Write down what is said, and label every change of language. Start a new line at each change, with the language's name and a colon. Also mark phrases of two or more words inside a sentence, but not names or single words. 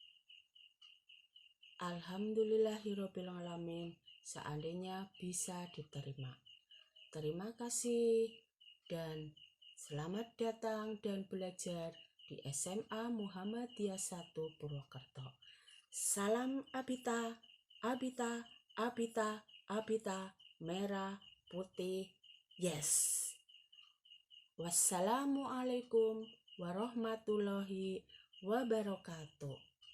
Arabic: Alhamdulillahirobbilalamin,
Indonesian: seandainya bisa diterima. Terima kasih dan selamat datang dan belajar di SMA Muhammadiyah 1 Purwokerto. Salam Abita, Abita, Abita, Abita, merah, putih, yes.
Arabic: Wassalamualaikum warahmatullahi wabarakatuh.